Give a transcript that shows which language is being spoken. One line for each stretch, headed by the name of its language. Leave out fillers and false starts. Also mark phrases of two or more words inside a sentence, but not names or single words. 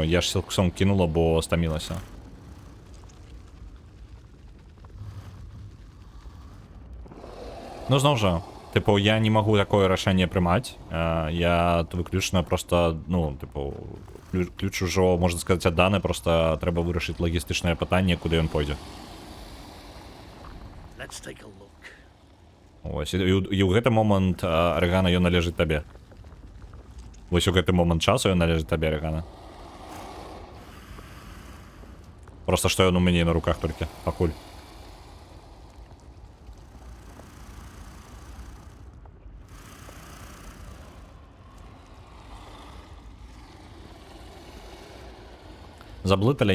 Belarusian: Я ж сілксом кінула, бо стамілася. Ну, зноў жа, типу, я не магу такое рашэнне прымаць. Я выключна просто, ну, типу, ключ ужо, можна сказаць, адданы, просто трэба вырашыць лагістычнае пытанне, куды ён пойдзе.
English: Let's take a look.
Belarusian: Ось, і ў гэты момант арэгана ён належыць табе. Вось у гэты момант часу ён належыць табе, арэгана. Просто што ён у мяне на руках толькі, пакуль. Заблыталі?